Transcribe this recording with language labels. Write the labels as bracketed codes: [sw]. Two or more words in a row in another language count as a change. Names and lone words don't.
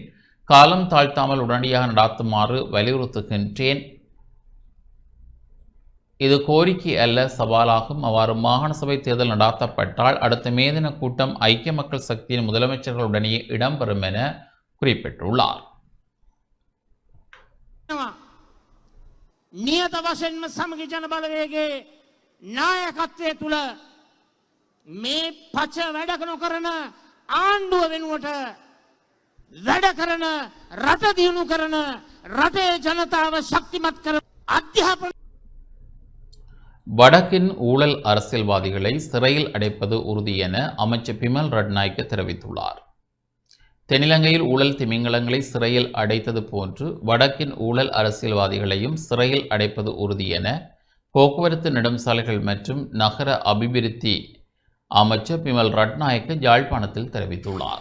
[ta] காலம் தாழ்த்தாமல் உடனடியாக நடாத்துமாறு வலியுறுத்துகின்றேன். இது கோரிக்கை அல்ல, சவாலாகும். அவ்வாறு மாகாண சபை தேர்தல் நடாத்தப்பட்டால் அடுத்த மே தின கூட்டம் ஐக்கிய மக்கள் சக்தியின் முதலமைச்சர்களுடனேயே இடம்பெறும் என குறிப்பிட்டுள்ளார். [si] නියත වශයෙන්ම සමගි ජන බලවේගයේ නායකත්වය තුළ මේ පච වැඩ නොකරන ආණ්ඩුව වෙනුවට වැඩ කරන රට දියුණු කරන රටේ ජනතාව ශක්තිමත් කර අධ්‍යාපන [ta] வடக்கின் ஊழல் அரசியல்வாதிகளை சிறையில் அடைப்பது உறுதி என அமைச்சர் பிமல் ரட்நாயக்க தெரிவித்துள்ளார். தென்னிலங்கையில் ஊழல் திமிங்கலங்களை சிறையில் அடைத்தது போன்று வடக்கின் ஊழல் அரசியல்வாதிகளையும் சிறையில் அடைப்பது உறுதி என போக்குவரத்து நெடுஞ்சாலைகள் மற்றும் நகர அபிவிருத்தி அமைச்சர் பிமல் ரட்நாயக்க யாழ்ப்பாணத்தில் தெரிவித்துள்ளார்.